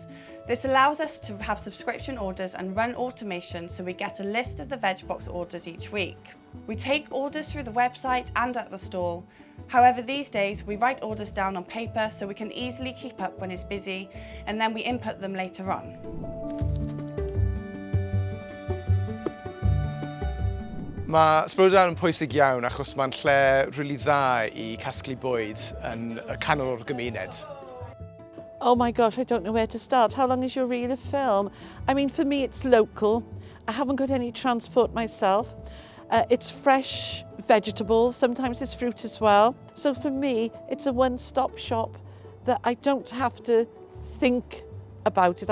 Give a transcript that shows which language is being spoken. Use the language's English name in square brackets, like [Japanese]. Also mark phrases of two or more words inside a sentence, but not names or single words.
[English] This allows us to have subscription orders and run automation so we get a list of the veg box orders each week. We take orders through the website and at the stall. However, these days we write orders down on paper so we can easily keep up when it's busy, and then we input them later on. [Welsh] Mae Splo yn pwysig iawn achos mae'n lle rili dda I casglu bwyd yn y canol o'r gymuned. [English] Oh my gosh, I don't know where to start. How long is your reel of film? I mean, for me it's local. I haven't got any transport myself. It's fresh vegetables, sometimes it's fruit as well. So for me, it's a one-stop shop that I don't have to think about it.